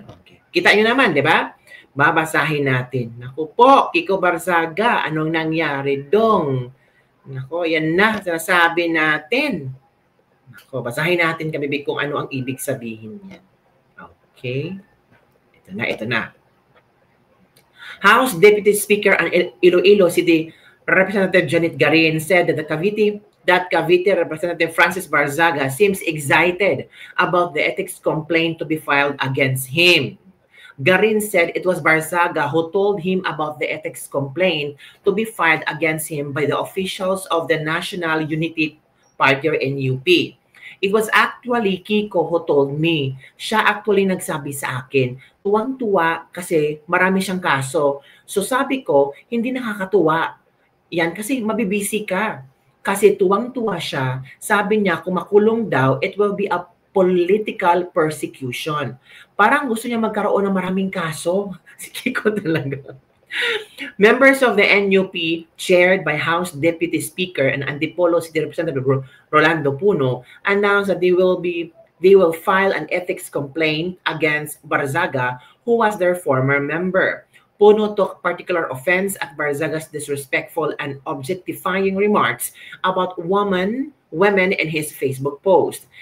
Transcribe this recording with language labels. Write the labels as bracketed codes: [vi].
[tl] Okay. Kita nyo naman, di ba? Babasahin natin. Naku po, Kiko Barzaga, anong nangyari dong? Naku, yan na, sinasabi natin. Naku, basahin natin kabibig kung ano ang ibig sabihin yan. Okay. Ito na. [en] House Deputy Speaker ang Iloilo City Representative Janet Garin said that Cavite Representative Francis Barzaga seems excited about the ethics complaint to be filed against him. Garin said it was Barzaga who told him about the ethics complaint to be filed against him by the officials of the National Unity Party or NUP. It was actually Kiko who told me. [tl] Siya actually nagsabi sa akin. Tuwang-tuwa kasi marami siyang kaso. So sabi ko, hindi nakakatuwa. Yan kasi mabibisi ka. Kasi tuwang-tuwa siya, sabi niya kung makulong daw, it will be a political persecution. Parang gusto niya magkaroon ng maraming kaso. Si Kiko talaga. [en] Members of the NUP, chaired by House Deputy Speaker and Antipolo City Representative Rolando Puno, announced that they will file an ethics complaint against Barzaga, who was their former member. Puno took particular offense at Barzaga's disrespectful and objectifying remarks about women in his Facebook post.